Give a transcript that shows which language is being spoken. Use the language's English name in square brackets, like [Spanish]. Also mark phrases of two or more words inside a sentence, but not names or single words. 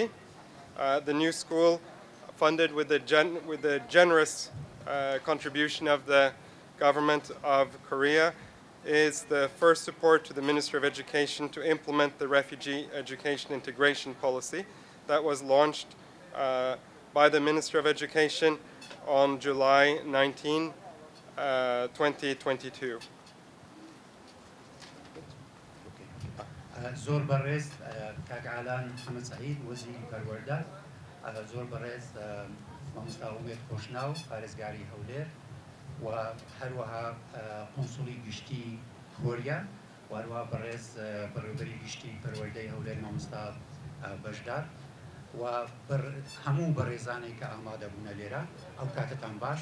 [English] The new school, funded with the generous contribution of the government of Korea, is the first support to the Ministry of Education to implement the refugee education integration policy that was launched by the Ministry of Education on July 19, 2022. [Central Kurdish] زۆر بەڕێز کاک ئالان محەممەد سعید وەزیری پەروەردە، زۆر بەڕێز مامۆستا ئومێد کۆشناو پارێزگاری هەولێر و هەروەها قۆنسوڵی گشتی کۆریا و هەروەها بەڕێز بەڕێوەبەری گشتی پەروەردەی هەولێر مامۆستا بەشدار و هەموو بەڕێزانەی کە ئامادەبوونە لێرە ئەو کاتتان باش.